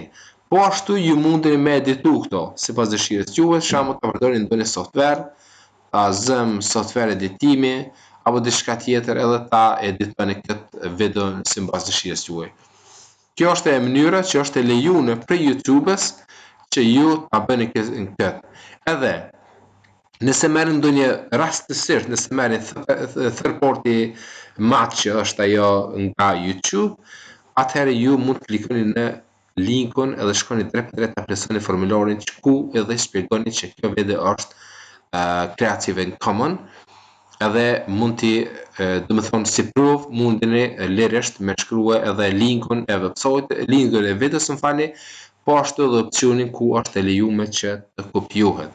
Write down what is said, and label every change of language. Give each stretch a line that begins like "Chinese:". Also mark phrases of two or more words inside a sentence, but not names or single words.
Albanian: Po ashtu ju mundeni me editu këto, sipas dëshirës juaj, për shembull ta përdorni ndonjë software, ta zëm software editimi apo diçka tjetër edhe ta editoni këtë video sipas dëshirës juaj. Kjo është e mënyra që është e lejuar për YouTube-s që ju ta bëni këtë. Edhe nëse merrni ndonjë rastësisht, nëse merrni
English: third party match
Albanian: që është ajo nga YouTube, atëherë ju mund të klikoni në linkun edhe shkoni drejt për drejt ta plotësoni formularin ku edhe shpjegoni që kjo video është Creative Commons, edhe mund t'i domethënë si proof mundeni lirësht me shkrua edhe linkun e website, linkun e videos m'falni, po ashtu edhe opsionin ku është e lejuar që të kopjohet.